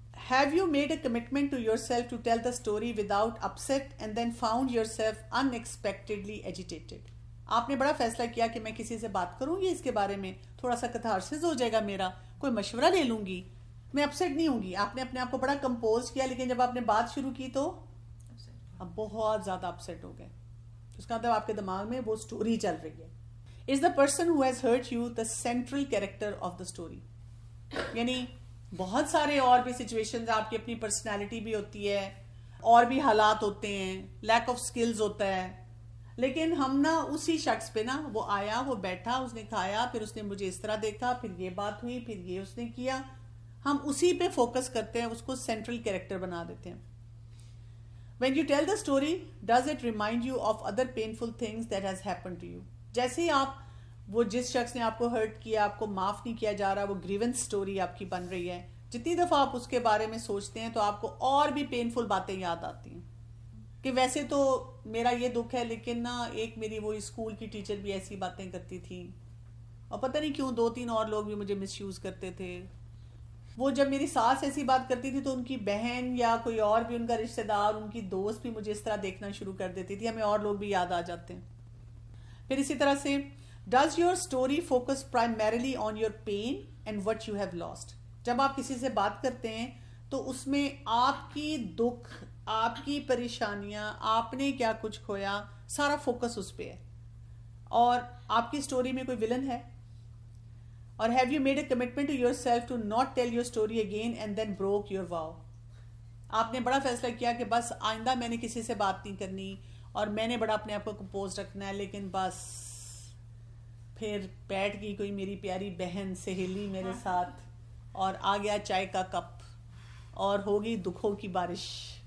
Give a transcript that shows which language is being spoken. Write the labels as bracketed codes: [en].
[en] Have you made a commitment to yourself to tell the story without upset and then found yourself unexpectedly agitated? [ur] آپ نے بڑا فیصلہ کیا کہ میں کسی سے بات کروں گی اس کے بارے میں, تھوڑا سا کتھارسس ہو جائے گا میرا, کوئی مشورہ لے لوں گی, میں اپسیٹ نہیں ہوں گی. آپ نے اپنے آپ کو بڑا کمپوز کیا, لیکن جب آپ نے بات شروع کی تو اب بہت زیادہ اپسیٹ ہو گئے. اس کا مطلب آپ کے دماغ میں وہ سٹوری چل رہی ہے. [en] Is the person who has hurt you the central character of the story? [ur] یعنی بہت سارے اور بھی سچویشنز, آپ کی اپنی پرسنالٹی بھی ہوتی ہے, اور بھی حالات ہوتے ہیں, لیک آف سکلز ہوتا ہے, لیکن ہم نا اسی شخص پہ نا, وہ آیا, وہ بیٹھا, اس نے کھایا, پھر اس نے مجھے اس طرح دیکھا, پھر یہ بات ہوئی, پھر یہ اس نے کیا, ہم اسی پہ فوکس کرتے ہیں, اس کو سینٹرل کیریکٹر بنا دیتے ہیں. [en] When you tell the story, does it remind you of other painful things that has happened to you? [ur] جیسے ہی آپ, وہ جس شخص نے آپ کو ہرٹ کیا, آپ کو معاف نہیں کیا جا رہا, وہ گریونس سٹوری آپ کی بن رہی ہے, جتنی دفعہ آپ اس کے بارے میں سوچتے ہیں تو آپ کو اور بھی پینفل باتیں یاد آتی ہیں کہ ویسے تو میرا یہ دکھ ہے, لیکن نا ایک میری وہ اسکول کی ٹیچر بھی ایسی باتیں کرتی تھی, اور پتہ نہیں کیوں 2-3 اور لوگ بھی مجھے مس یوز کرتے تھے. وہ جب میری ساس ایسی بات کرتی تھی تو ان کی بہن یا کوئی اور بھی ان کا رشتہ دار, ان کی دوست بھی مجھے اس طرح دیکھنا شروع کر دیتی تھی. ہمیں اور لوگ بھی یاد آ جاتے ہیں. پھر اسی طرح سے [en] does your story focus primarily on your pain and what you have lost? [ur] جب آپ کسی سے بات کرتے ہیں تو اس میں آپ کی دکھ, آپ کی پریشانیاں, آپ نے کیا کچھ کھویا, سارا فوکس اس پہ ہے. اور آپ کی سٹوری میں کوئی ولن ہے. [en] اور have you made a commitment to yourself to not tell your story again and then broke your vow? [ur] آپ نے بڑا فیصلہ کیا کہ بس آئندہ میں نے کسی سے بات نہیں کرنی, اور میں نے بڑا اپنے آپ کو کمپوز رکھنا ہے, لیکن بس پھر بیٹھ گئی کوئی میری پیاری بہن سہیلی میرے ساتھ, اور آ گیا چائے کا کپ, اور ہوگی دکھوں کی بارش.